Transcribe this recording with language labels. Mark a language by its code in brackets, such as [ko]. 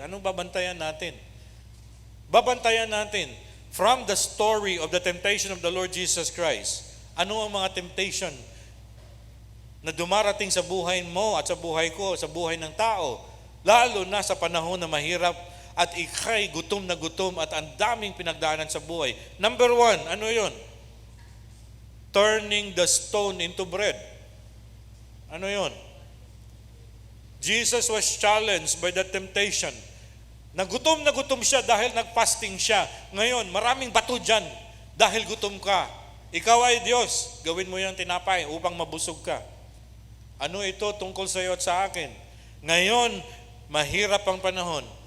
[tl] Anong babantayan natin? Babantayan natin [en] from the story of the temptation of the Lord Jesus Christ. [tl] Ano ang mga temptation na dumarating sa buhay mo at sa buhay ko, sa buhay ng tao, lalo na sa panahon na mahirap at ikay gutom na gutom at ang daming pinagdaanan sa buhay. Number 1, ano yun? [en] Turning the stone into bread. [tl] Ano yun? [en] Jesus was challenged by the temptation. [tl] Nagutom na gutom siya dahil nag-fasting siya. Ngayon, maraming bato dyan dahil gutom ka. Ikaw ay Diyos, gawin mo yung tinapay upang mabusog ka. Ano ito tungkol sa iyo at sa akin? Ngayon, mahirap ang panahon.